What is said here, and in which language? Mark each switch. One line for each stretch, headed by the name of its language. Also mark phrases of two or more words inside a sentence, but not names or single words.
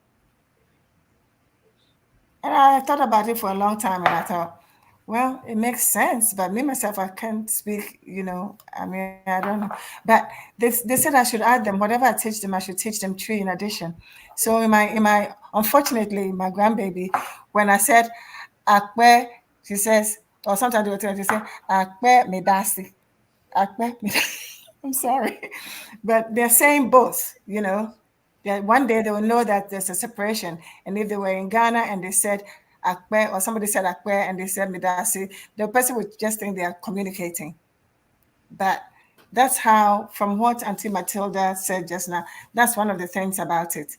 English: And I thought about it for a long time, and I thought, well, it makes sense, but me myself, I can't speak, I mean, I don't know. But they said I should add them, whatever I teach them, I should teach them Tree in addition. So unfortunately, my grandbaby, when I said Akpe, she says, or sometimes they say,
Ewe: Akpe medasi. Akpe medasi.
English: I'm sorry. But they're saying both, that one day they will know that there's a separation. And if they were in Ghana and they said Akpe, or somebody said Akpe and they said Midasi, the person would just think they are communicating. But that's how, from what Auntie Matilda said just now, that's one of the things about it.